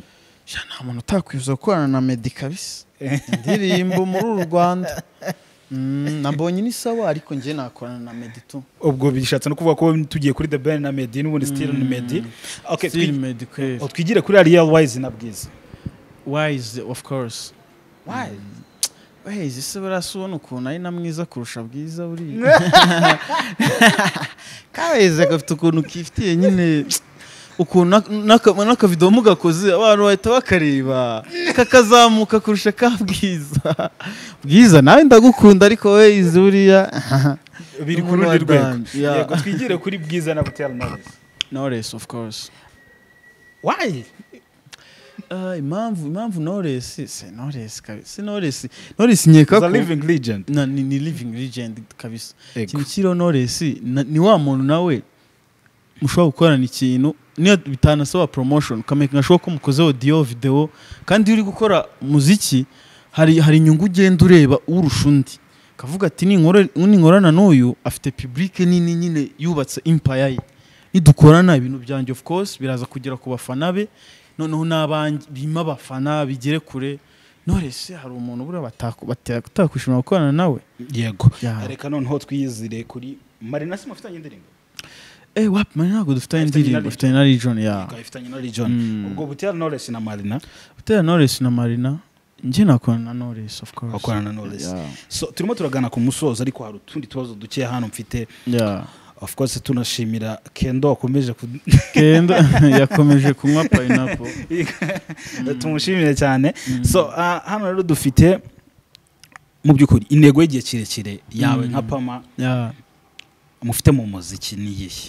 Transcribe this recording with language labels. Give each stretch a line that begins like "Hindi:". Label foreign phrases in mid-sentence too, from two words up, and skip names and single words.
Kinyarwanda: nta muntu utakwifuza gukorana na Meddy kabisa indirimbo muri uru Rwanda nabonye ni sawa ariko njye nakorana na Meddy tu. ubwo bishatse no kuvuga ko tugiye kuri The Ben na Meddy n'ubundi still ni Meddy. Okay, Still Meddy kweli. twigire kuri Real Wise na Bwiza.
English: Wise of course.
Kinyarwanda: Why? Wise ese barasubona ukuntu ari na mwiza kurusha Bwiza buri. Kaweze gafite ukuntu kifitiye nyine ukuntu n'akavideo mugakoze abantu bahita bakareba kakazamuka kurusha ka Bwiza. Bwiza nawe ndagukunda ariko we izuriya biri ku rundi rwego. Yego twigire kuri Bwiza na Butera Knowless.
English: Knowless of course.
Kinyarwanda: Why? Impamvu Knowless Knowless nyeka ko
English: living legend.
Kinyarwanda: ni
English: living legend
Kinyarwanda: kabisa. Ego. Ikintu kiro Knowless ni wa muntu nawe mushobora gukorana ikintu niyo bitanasaba promotion kameka ngashoboka ko mukoze
English: audio video
Kinyarwanda: kandi uri gukora muziki hari inyungu ugenda ureba urusha undi kavuga ati ninkorana n'uyu afite public nini nyine yubatse empire ye nidukorana ibintu byanjye
English: of course
Kinyarwanda: biraza kugera ku bafana be noneho n'abandi bima abafana bigere kure. Knowless hari umuntu bura batakwishima gukorana nawe. Yego. Reka noneho twiyizire kuri Marina si mufitanye indirimbo. Wapi Marina ntabwo dufitanye indirimbo dufitanye na Region ya. Dufitanye na Region. Ubwo Butera Knowless na Marina. Butera Knowless na Marina njye nakorana na Knowless
English: of course.
Kinyarwanda: Akorana na Knowless. So turimo turagana ku musozo ariko hari utundi tubazo duke hano mfite.
English: Of course
Kinyarwanda: tunashimira Kendo akomeje Kendo yakomeje kunywa pineapple. Tumushimire cyane. So hano rero dufite mu byukuri intego y'igihe kirekire yawe nka Pama mufite mu muziki ni yihe?